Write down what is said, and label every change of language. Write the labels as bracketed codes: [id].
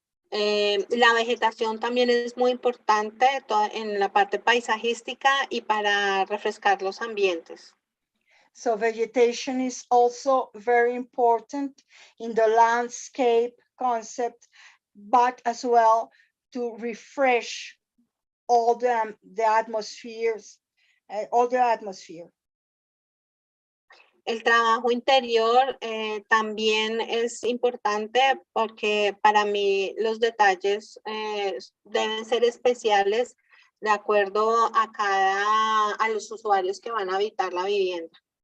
[es] La vegetación también es muy importante en la parte paisajística y para refrescar los ambientes. [en] So vegetation is also very important in the landscape concept, but as well to refresh all the atmospheres, all the atmosphere. [es] El trabajo interior también es importante porque para mí los detalles deben ser especiales de acuerdo a los usuarios que van a habitar la vivienda.